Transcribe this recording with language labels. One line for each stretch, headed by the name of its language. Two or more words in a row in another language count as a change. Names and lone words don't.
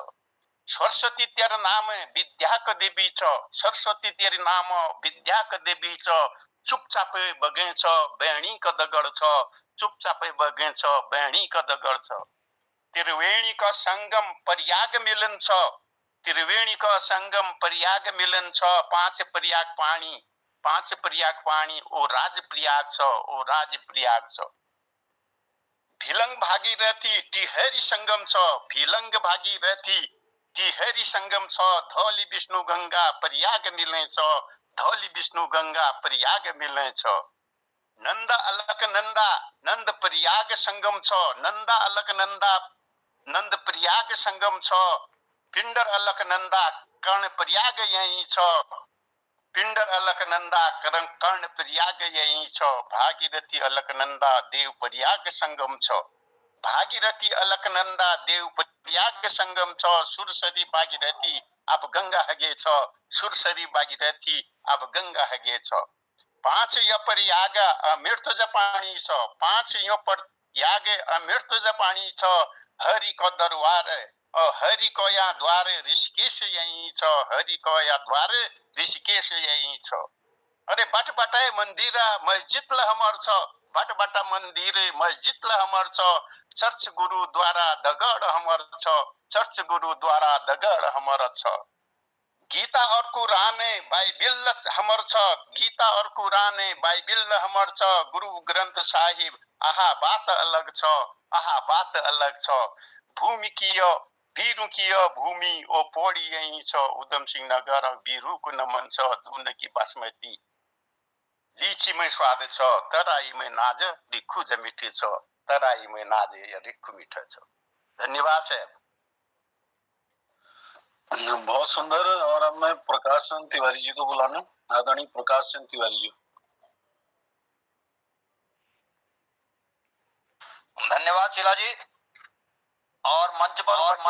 Kumaoni: सरस्वती तेर नाम विद्याक देवी छ। सरस्वती तेर नाम विद्याक देवी छ। चुपचापै बगेछ बेणीको दगड छ, चुपचापै बगेछ बेणीको दगड छ। त्रिवेणीको संगम प्रयाग मिलन छ, त्रिवेणीको संगम प्रयाग मिलन छ। पाँच प्रयाग पानी ओ राज प्रयाग छ, ओ राज प्रयाग छ। भिलंग भागीरथी टिहरी संगम छ, भिलंग भागीरथी टिहरी संगम छ। धौली विष्णु गंगा प्रयाग मिले छ, धौली विष्णु गंगा प्रयाग मिले छ। नंदा अलक नंदा नंद प्रयाग संगम छ, नंदा अलक नंदा नंद प्रयाग संगम छ। पिंडर अलक नंदा कर्ण प्रयाग यही छ, पिंडर अलकनंदा कर्ण प्रयाग यही छ। भागीरथी अलकनंदा देव प्रयाग संगम छ, भागीरथी अलकनंदा देव प्रयाग संगम छ। सुरसरी भागीरथी अब गंगा हगे छ, सुरसरी भागीरथी अब गंगा हगे छ। पांच यो प्रयाग अमृत जपानी छ, पांच यो प्रयाग अमृत जपानी छ। हरि को दरबार हरि को या द्वार ऋषिकेश यही छ, हरि को या द्वार ऋषिकेश यही छ। अरे बाट बाटे मंदिर मस्जिद ल हमर छ, बाट बाटा मंदिर मस्जिद ल हमर छ। चर्च गुरुद्वारा दगड हमर छ, चर्च गुरुद्वारा दगड हमर छ। गीता और कुरान बाइबिल हमर छ, गीता और कुरान बाइबिल हमर छ। गुरु ग्रंथ साहिब आहा बात अलग छ, आहा बात अलग छ। भूमि कियो बीरू कियो भूमि ओ पौड़ी यही छ। उधम सिंह नगर बीरू को नमन छ, दून की बासमती लीची में स्वाद छ, तराई में नाज रिखु ज मीठे छ, तराई में नाज या रिखु मीठा छ।
Hindi: धन्यवाद साहब। बहुत सुंदर। और अब मैं प्रकाश चंद तिवारी जी को बुलाना, आदरणीय प्रकाश चंद तिवारी जी। धन्यवाद शीला जी। और मंच पर